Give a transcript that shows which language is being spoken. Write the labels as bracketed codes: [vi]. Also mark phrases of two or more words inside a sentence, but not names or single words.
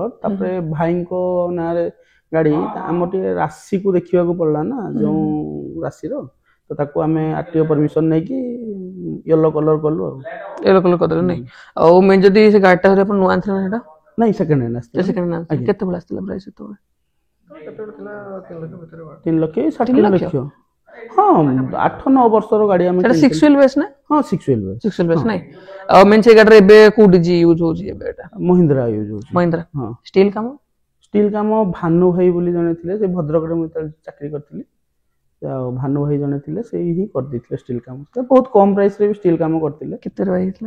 [or] ତାପରେ ଭାଇଙ୍କ ନାଁରେ ଗାଡି, ଆମର ଟିକେ ରାଶିକୁ ଦେଖିବାକୁ ପଡିଲା ନା, ଯୋଉ ରାଶିର, ତ ତାକୁ ଆମେ RTO ପରମିଶନ ନେଇକି [en] yellow colour [or] କଲୁ। ଆଉ [en] yellow colour [or] କରିଦେଲେ ନାଇଁ? ଆଉ ମେନ୍ ଯଦି ସେ ଗାଡିଟା ଧରି ଆପଣ ନୂଆ ଆଣିଥିଲେ ନା ସେଟା? ନାଇଁ, [en] second hand [or] ଆସିଥିଲା। କେତେବେଳେ ଆସିଥିଲା ପ୍ରାଇସ୍? ସେତେବେଳେ 3 ଲକ୍ଷ। ହଁ, 8-9 ବର୍ଷର ଗାଡି ଆମେ। ସେଟା 6 [en] wheel base [or] ନା? [en] ହଁ, 6 wheel base [or] ନାଇଁ? ଆଉ ମେନ୍ ସେ ଗାଡିରେ ଏବେ କୋଉ ଡିଜି ୟୁଜ ହଉଛି? ଏବେ ଏଟା ମହିନ୍ଦ୍ରା ୟୁଜ ହଉଛି। ମହିନ୍ଦ୍ରା। ହଁ। ଷ୍ଟିଲ କାମ ଭାନୁ ଭାଇ ବୋଲି ଜଣେ ଥିଲେ, ସେ ଭଦ୍ରକରେ ମୁଁ ଯେତେବେଳେ ଚାକିରି କରିଥିଲି, ଆଉ ଭାନୁ ଭାଇ ଜଣେ ଥିଲେ, ସେଇ ହିଁ କରିଦେଇଥିଲେ ଷ୍ଟିଲ କାମ। ସେ ବହୁତ କମ ପ୍ରାଇସରେ ବି ଷ୍ଟିଲ କାମ କରିଥିଲେ। କେତେ ଟଙ୍କା ହେଇଥିଲା?